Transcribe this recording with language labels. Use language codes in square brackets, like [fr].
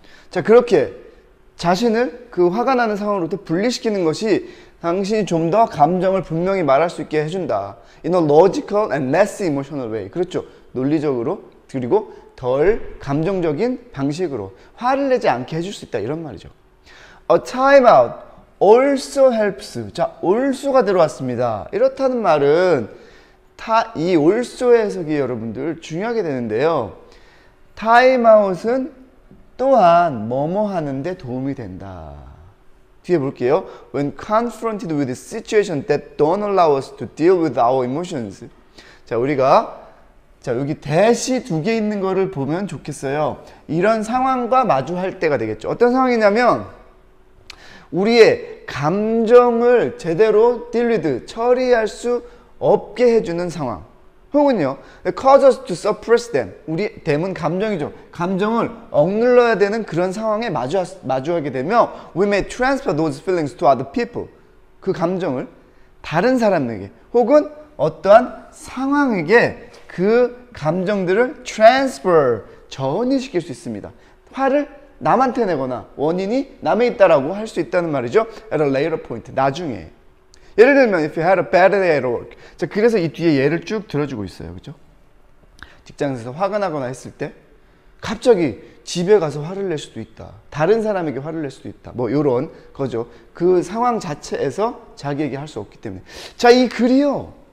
[ko] 자, 그렇게 자신을 그 화가 나는 상황으로부터 분리시키는 것이 당신이 좀 더 감정을 분명히 말할 수 있게 해준다. [en] In a logical and less emotional way. [ko] 그렇죠. 논리적으로, 그리고 덜 감정적인 방식으로 화를 내지 않게 해줄 수 있다. 이런 말이죠. [en] A timeout also helps. [ko] 자, also가 들어왔습니다. 이렇다는 말은 이 also의 해석이 여러분들 중요하게 되는데요. timeout은 또한 뭐뭐 하는데 도움이 된다. 뒤에 볼게요. [en] When confronted with situations that don't allow us to deal with our emotions. [ko] 자, 우리가 자, 여기 대시 두 개 있는 거를 보면 좋겠어요. 이런 상황과 마주할 때가 되겠죠. 어떤 상황이냐면 우리의 감정을 제대로 처리할 수 없게 해주는 상황. [en] 혹은요, cause us to suppress them. [ko] 우리 댐은 감정이죠. 감정을 억눌러야 되는 그런 상황에 마주하게 되면 [en] we may transfer those feelings to other people. [ko] 그 감정을 다른 사람에게 혹은 어떠한 상황에게 그 감정들을 transfer, 전이시킬 수 있습니다. 화를 남한테 내거나 원인이 남에 있다라고 할 수 있다는 말이죠. [en] at a later point, [ko] 나중에. 예를 들면 [en] if you had a bad day at work. [ko] 자, 그래서 이 뒤에 예를 쭉 들어주고 있어요. 그죠? 직장에서 화가 나거나 했을 때 갑자기 집에 가서 화를 낼 수도 있다. 다른 사람에게 화를 낼 수도 있다. 뭐 요런 거죠. 그 상황 자체에서 자기에게 할 수 없기 때문에. 자, 이 글이요.